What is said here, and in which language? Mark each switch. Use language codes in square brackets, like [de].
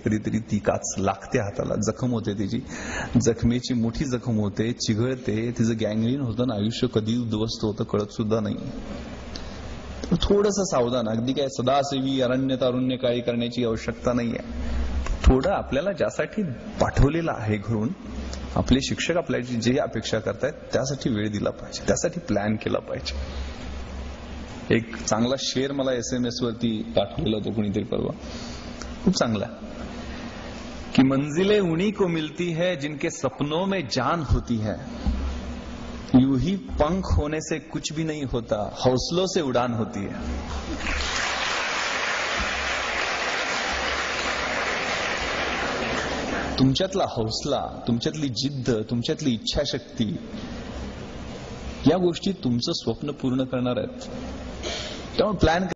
[mr] कधीतरी ती काच लागते हाताला, जखम होते, त्याची जखमेची मोठी जखम होते, चिघळते, तिचं गँग्रीन होतं ना, आयुष्य कधी उद्ध्वस्त होतं कळत सुद्धा नाही. थोडंसं सावधान. अगदी काय सदासेवी अरण्य तारुण्य काळी करण्याची आवश्यकता नाहीये. थोडं आपल्याला ज्यासाठी पाठवलेलं आहे घरून, आपले शिक्षक आपल्याची जे अपेक्षा करतायत त्यासाठी वेळ दिला पाहिजे, त्यासाठी प्लॅन केला पाहिजे. एक चांगला शेर मला SMS वरती पाठवलेला होता कुणीतरी परवा, खूप चांगला, [hi] कि मंजिलें उन्हीं को मिलती है जिनके सपनों में जान होती है, यूं ही पंख होने से कुछ भी नहीं होता, हौसलों से उड़ान होती है. [mr] तुमच्यातला हौसला, तुमच्यातली जिद्द, तुमच्यातली इच्छाशक्ती, या गोष्टी तुमचं स्वप्न पूर्ण करणार आहेत. त्यामुळे प्लॅन